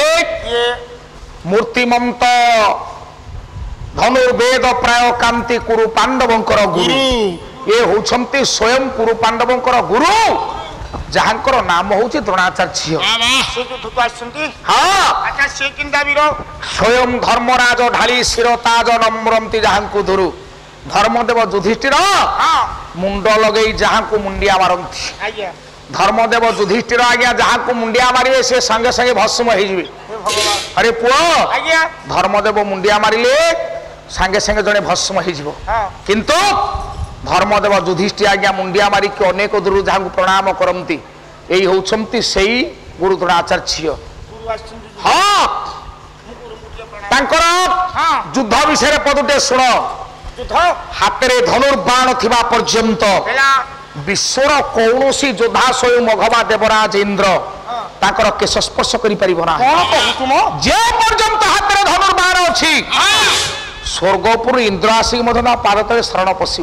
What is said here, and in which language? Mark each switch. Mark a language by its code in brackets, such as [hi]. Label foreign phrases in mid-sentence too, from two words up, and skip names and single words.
[or] ଇଏ ମୂର୍ତ୍ତିମନ୍ତ ଧନୁର୍ବେଦ ପ୍ରାୟ କାନ୍ତି କୁରୁ ପାଣ୍ଡବଙ୍କର ଗୁରୁ ଯେ ହେଉଛନ୍ତି ସ୍ୱୟଂ କୁରୁ ପାଣ୍ଡବଙ୍କର ଗୁରୁ ଯାହାଙ୍କର ନାମ ହେଉଛି ଦ୍ରୋଣାଚାର୍ଯ୍ୟ ସେ ଯୁଦ୍ଧକୁ ଆସିଛନ୍ତି हाँ ଆଚ୍ଛା ସେ କିନ୍ତା ବୀର ସ୍ୱୟଂ ଧର୍ମରାଜ ଢାଲି ଶିରତାଜ ନମ୍ରନ୍ତି ଯାହାଙ୍କୁ ଦୂରୁ ଧର୍ମଦେବ ଯୁଧିଷ୍ଠିର ହଁ ମୁଣ୍ଡ ଲଗାଇ ଯାହାଙ୍କୁ ମୁଣ୍ଡିଆ ମାରନ୍ତି ଆଜ୍ଞା ଧର୍ମଦେବ ଯୁଧିଷ୍ଠିର ଆଜ୍ଞା ଯାହାଙ୍କୁ ମୁଣ୍ଡିଆ ମାରିବେ ସେ ସଙ୍ଗେ ସଙ୍ଗେ ଭସ୍ମ ହୋ ଯିବେ हे ଭଗବାନ ଅରେ ପୁଅ ଆଜ୍ଞା ଧର୍ମଦେବ ମୁଣ୍ଡିଆ ମାରିଲେ ସଙ୍ଗେ ସଙ୍ଗେ ଜଣେ ଭସ୍ମ ହୋ ଯିବ ହଁ କିନ୍ତୁ ଧର୍ମଦେବ ଯୁଧିଷ୍ଠିର ଆଜ୍ଞା ମୁଣ୍ଡିଆ ମାରି କି ଅନେକ ଦୂରୁ ଯାହାଙ୍କୁ ପ୍ରଣାମ କରନ୍ତି ଏଇ ହେଉଛନ୍ତି ସେଇ ଗୁରୁ ଦ୍ରୋଣାଚାର୍ଯ୍ୟ ଗୁରୁ ଆସିଛନ୍ତି हाँ ମୁଁ ଗୁରୁଙ୍କୁ ଟିକେ ପ୍ରଣାମ तांकर ହଁ ଯୁଦ୍ଧ ବିଷୟ ପଦୁଟେ ଶୁଣ ଯୁଦ୍ଧ ହାତରେ ଧନୁର୍ବାଣ ଥିବା ପର୍ଯ୍ୟନ୍ତ ହେଲା ବିଶ୍ୱର କୌଣସି ଯୋଦ୍ଧା ସ୍ୱୟଂ ମଘବା ଦେବରାଜ ଇନ୍ଦ୍ର ତାଙ୍କର କେଶ ସ୍ପର୍ଶ କରିପାରିବ ନା। କଣ କହୁଛୁ ମ ଯେ ପର୍ଯ୍ୟନ୍ତ ହାତରେ ଧନୁର୍ବାଣ ଅଛି ସ୍ୱର୍ଗପୁର ଇନ୍ଦ୍ର ଆସିକି ମଧ୍ୟ ତା ପାଦ ତଳେ ଶରଣ ପଶିବ।